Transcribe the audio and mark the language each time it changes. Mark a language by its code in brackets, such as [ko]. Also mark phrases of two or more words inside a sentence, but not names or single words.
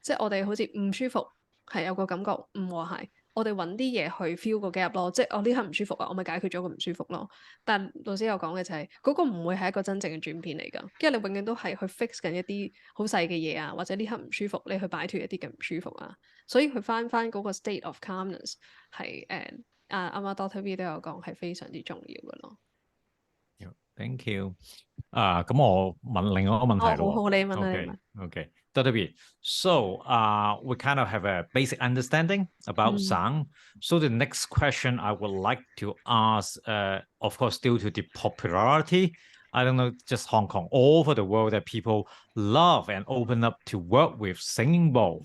[yue] 即係我哋好似唔舒服，係有個感覺唔和諧，我哋揾啲嘢去 fill 個 gap 咯。即係我呢刻唔舒服啊，我咪解決咗個唔舒服咯。但老師有講嘅就係嗰個唔會係一個真正嘅轉變嚟㗎，因為你永遠都係去 fix 緊一啲好細嘅嘢啊，或者呢刻唔舒服，你去擺脫一啲嘅唔舒服啊。所以佢翻嗰個 [en] state of calmness [yue] 係啱啱 Dr. V 都有講係非常之重要嘅咯。 [en] Thank you. [yue] 咁我問另外一個問題咯。好，你問啦，你 [en] Okay. [yue] 問。 [en] Okay. Dr. So, we kind of have a basic understanding about sound. So the next question I would like to ask, of course, due to the popularity, I don't know, just Hong Kong, all over the world, that people love and open up to work with singing bowl.